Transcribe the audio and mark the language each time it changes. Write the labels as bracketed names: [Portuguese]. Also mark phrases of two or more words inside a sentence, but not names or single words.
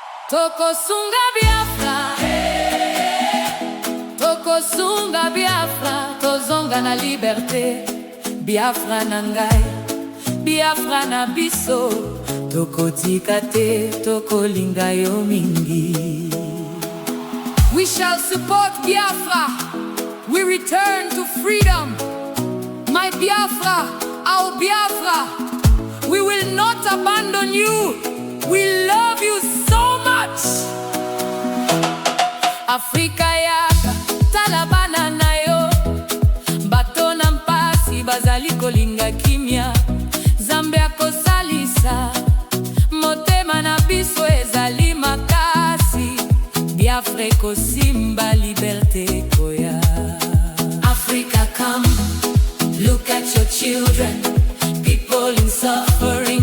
[Lingala] Tokosunga Biafra, Tokosunga Biafra, tozonga na liberté. Biafra na ngai, Biafra na biso, tokotika te, tokolinga yo mingi. [English] We shall support Biafra. We return to freedom. My Biafra, our Biafra, we will not abandon you. We love you so much. [Lingala] Afrika yaka talabana na yo, bato na mpasi bazali kolinga kimia. Zambe akosalisa, motema na biso ezali makasi. Biafra kosimba liberté koya. [English] Africa, come, look at your children, people in suffering.